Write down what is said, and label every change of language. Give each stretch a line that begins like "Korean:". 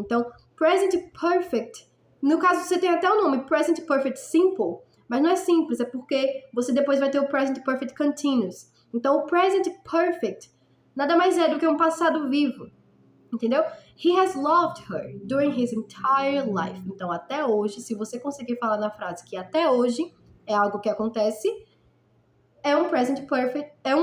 Portuguese: Então, present perfect, no caso você tem até o nome present perfect simple, mas não é simples, é porque você depois vai ter o present perfect continuous. Então, o present perfect nada mais é do que um passado vivo, entendeu?
English: He has loved her during his entire life.
Portuguese: Então, até hoje, se você conseguir falar na frase que até hoje é algo que acontece, é um present perfect.